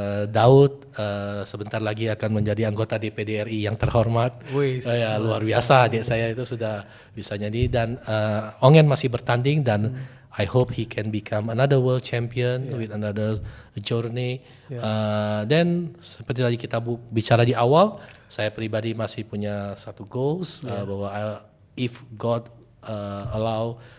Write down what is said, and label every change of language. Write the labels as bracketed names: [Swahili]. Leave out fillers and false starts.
[Indonesian] Daud sebentar lagi akan menjadi anggota DPD RI yang terhormat. Luar biasa, adik saya itu sudah bisa nyanyi. Dan Ongen masih bertanding dan [English] I hope he can become another world champion with another journey. [Indonesian] Then seperti tadi kita bicara di awal, saya pribadi masih punya satu goals, bahwa [English] if God allow